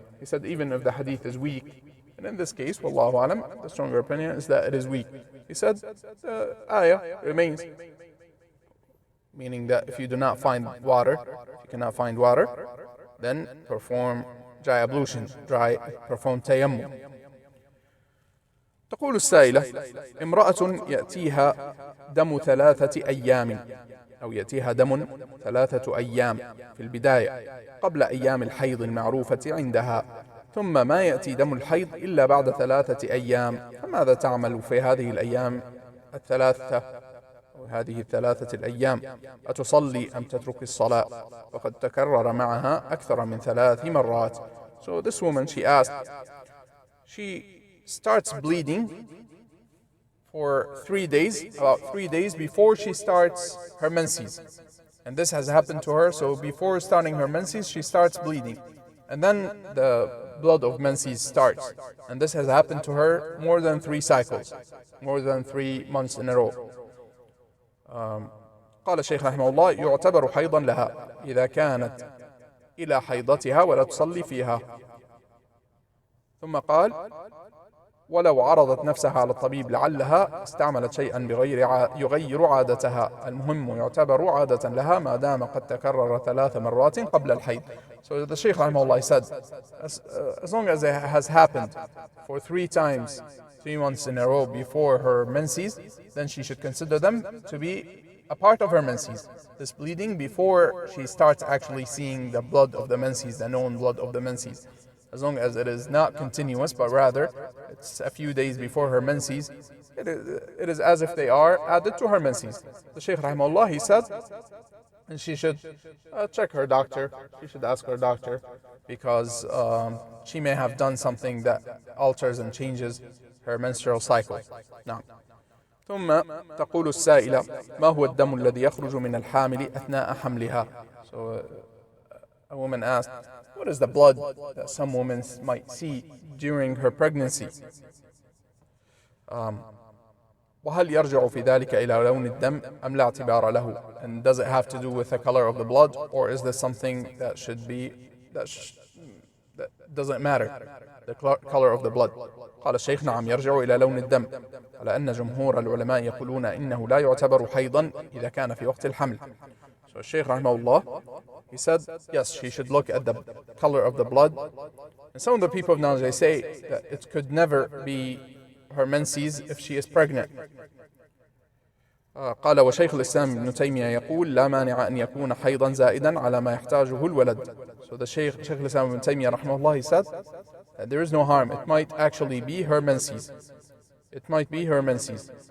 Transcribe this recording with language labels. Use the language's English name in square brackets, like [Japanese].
[English] He said even if the hadith is weak, and in this case, wallahu alam, the stronger opinion is that it is weak. He said the ayah remains, meaning that if you do not find water, if you cannot find water, then perform dry ablution, perform tayammum. [Arabic] تقول السائلة: امرأة يأتيها دم 3 أيام أو يأتيها دم 3 أيام في البداية قبل أيام الحيض المعروفة عندها، ثم ما يأتي دم الحيض إلا بعد 3 أيام، فماذا تعمل في هذه الأيام الثلاثة وهذه ال3 الأيام؟ أتصلي أم تترك الصلاة؟ فقد تكرر معها أكثر من 3 مرات. [English] So this woman, she asked, she starts bleeding for 3 days, about 3 days before she starts her menses. And this has happened to her, so before starting her menses, she starts bleeding. And then the blood of menses starts. And this has happened to her more than 3 cycles, more than 3 months in a row. [Arabic] قال الشيخ رحمه الله: يعتبر حيضا لها إذا كانت إلى حيضتها ولا تصلي فيها. ثم قال: ولو عرضت نفسها على الطبيب لعلها استعملت شيئا يغير عادتها، المهم يعتبر عادة لها ما دام قد تكرر 3 مرات قبل الحيض. [English] So the Shaykh rahimahullah said, as long as it has happened for 3 times, 3 months in a row before her menses, then she should consider them to be a part of her menses. This bleeding before she starts actually seeing the blood of the menses, the known blood of the menses. As long as it is not continuous, but rather it's a few days before her menses, it is as if they are added to her menses. The Shaykh rahimahullah, he said, and she should check her doctor, she should ask her doctor, because she may have done something that alters and changes her menstrual cycle. [Arabic] Now, ثم تقول السائلة: ما هو الدم الذي يخرج من الحامل أثناء حملها? [English] So a woman asked, what is the blood that some women might see during her pregnancy? [Arabic] وهل يرجع في ذلك إلى لون الدم أم لا اعتبار له? [English] And does it have to do with the color of the blood, or is this something that should be that doesn't matter, the color of the blood? [Arabic] قال الشيخ: نعم، يرجع إلى لون الدم، على أن جمهور العلماء يقولون إنه لا يعتبر حيضا إذا كان في وقت الحمل. [English] So Shaykh rahimahullah, he said, yes, she should look at the color of the blood. And some of the people of knowledge, they say that it could never be her menses if she is pregnant. [Arabic] قال: وشيخ الإسلام ابن تيمية يقول: لا مانع أن يكون حيضا زائدا على ما يحتاجه الولد. [English] So the Shaykh al-Islam ibn Taymiyyah rahimahullah, he said that there is no harm. It might actually be her menses. It might be her menses.